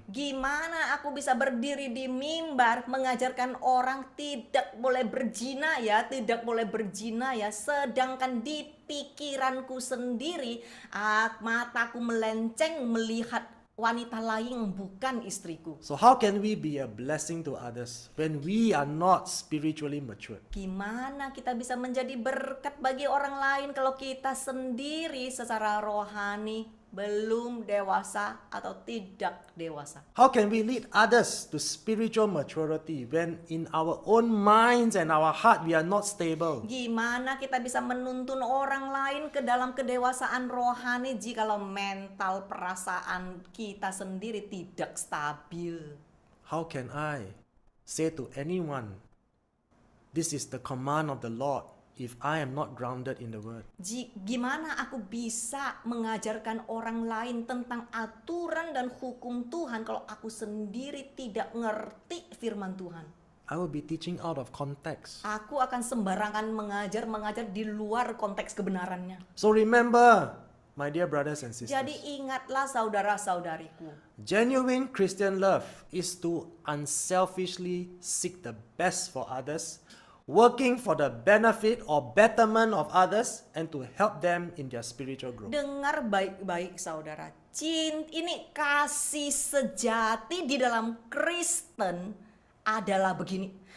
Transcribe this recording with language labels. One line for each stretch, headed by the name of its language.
Indonesian: Gimana aku bisa berdiri di mimbar mengajarkan orang tidak boleh berzina ya, tidak boleh berzina ya, sedangkan di pikiranku sendiri mataku melenceng melihat wanita lain yang bukan istriku.
English: So how can we be a blessing to others when we are not spiritually mature?
Indonesian: Gimana kita bisa menjadi berkat bagi orang lain kalau kita sendiri secara rohani belum dewasa atau tidak dewasa.
English: How can we lead others to spiritual maturity when in our own minds and our heart we are not stable?
Indonesian: Gimana kita bisa menuntun orang lain ke dalam kedewasaan rohani jikalau mental perasaan kita sendiri tidak stabil?
English: How can I say to anyone, this is the command of the Lord, if I am not grounded in the word?
Indonesian: Gimana aku bisa mengajarkan orang lain tentang aturan dan hukum Tuhan kalau aku sendiri tidak ngerti firman Tuhan?
English: I will be teaching out of context.
Indonesian: Aku akan sembarangan mengajar di luar konteks kebenarannya.
English: So remember, my dear brothers and sisters,
Indonesian: Jadi ingatlah saudara-saudariku,
English: genuine Christian love is to unselfishly seek the best for others, working for the benefit or betterment of others, and to help them in their spiritual growth.
Indonesian: dengar baik-baik saudara. Ini kasih sejati di dalam Kristen adalah begini.